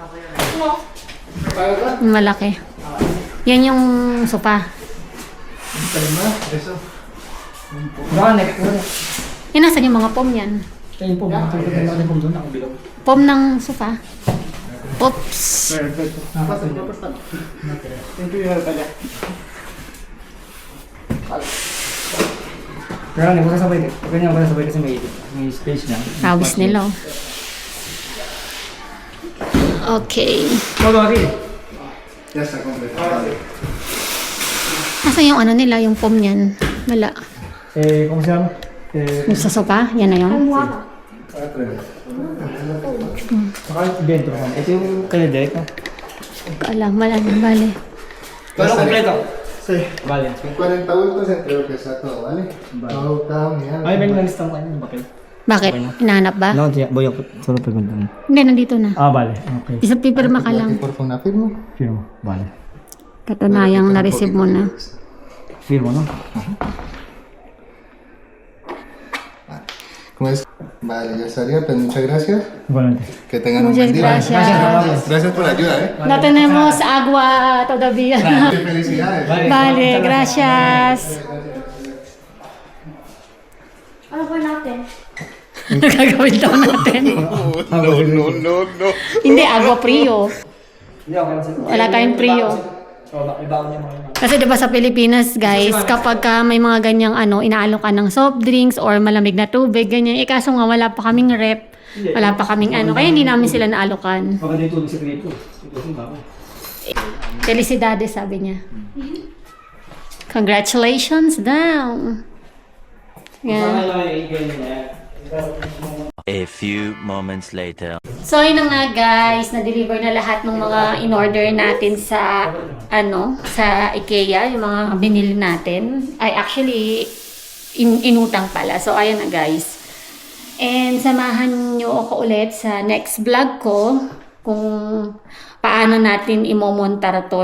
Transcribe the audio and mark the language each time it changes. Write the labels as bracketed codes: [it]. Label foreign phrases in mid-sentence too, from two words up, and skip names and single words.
[tl] Malaki. Yan yung sofa. [es] Eso. [tl] Yan, nasan yung mga pom yan? Kayo po, mga tulad natin po doon, nakabilog. Pom ng sofa. Oops. [es] Perfecto. [en] Thank you, Natalia. [tl] Pero hindi ko sasabay. Ganyan ko sasabay kasi may space na. Pawis nila. [en] Oh. Okay. [es] Todo aquí. Ya está completado. [tl] Nasaan yung ano nila, yung pom niyan? Wala. [es] ¿Cómo se llama? [tl] Yung sa sofa, yan na yun. [es] Saka dentro. [tl] Ito yung kaya direct, no? Alam, wala. Bale. [es] Todo completo. Sí. Vale. Son 40 bultos entre lo que está todo, ¿vale? Todo cada unidad. [tl] Ay, may nalista mo kayo ng papel. Bakit? Hinahanap ba? [es] No, voy a solo preguntar. [tl] Hindi, nandito na. [es] Ah, vale. Okay. [tl] Isa pipirma ka lang. [es] Por favor, una firma. Firmo. Vale. [tl] Katunayang na-receive mo na. [es] Firmo, ¿no? ¿Cómo es? Vale, ya estaría. Pues muchas gracias. Igualmente. Que tengan Muchas un buen día. gracias. Gracias por la ayuda, ¿eh? No tenemos agua todavía. Felicidades. Vale, gracias. [tl] Ano ba natin? Gagawin daw natin. No. Hindi, [es] agua frio. [tl] Hindi, okay lang sa'yo. Wala tayong frio. So, ibaon niya mga yun. Kasi 'di ba sa Pilipinas, guys, kapag ka may mga ganyang inaalok ka ng [en] soft drinks [tl] or malamig na tubig, ganyan. Eh kaso nga wala pa kaming rep, wala pa kaming kaya hindi namin sila naalokan. Maganda yung tubig sa grito. Ito yung bago. Felicidades, sabi niya. Congratulations daw. Sana Yeah. lang yung ganyan niya. [en] A few moments later. [tl] So, yun na nga guys, na-deliver na lahat ng mga in-order natin sa, sa IKEA, yung mga binili natin. Ay, actually, inutang pala. So, ayan na guys. And samahan nyo ako ulit sa [en] next vlog [tl] ko kung paano natin imomontar to.